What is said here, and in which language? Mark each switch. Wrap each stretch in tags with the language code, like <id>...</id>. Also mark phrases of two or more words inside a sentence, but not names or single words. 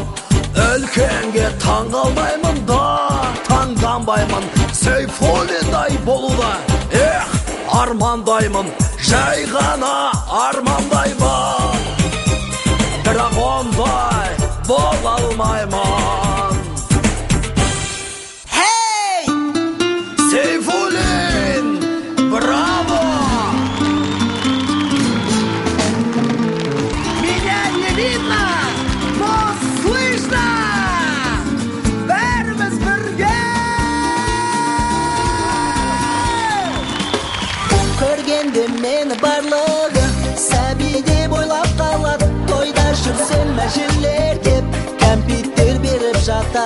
<kk>Үлкенге таңғалмаймын да таңданбаймын, Сейфуллиндай болуда армандаймын, жай ғана армандаймын, бірақ ондай бола алмаймын. Сейфуллин, браво!</kk> <ru>Меня не видно, но слышно!</ru> <kk>Бәріміз бірге! Көргенде мені барлығы сәбиде бойлап қалады. Тойда жүрсем мәжілер кеп, кәмпиттер беріп жатады.</kk>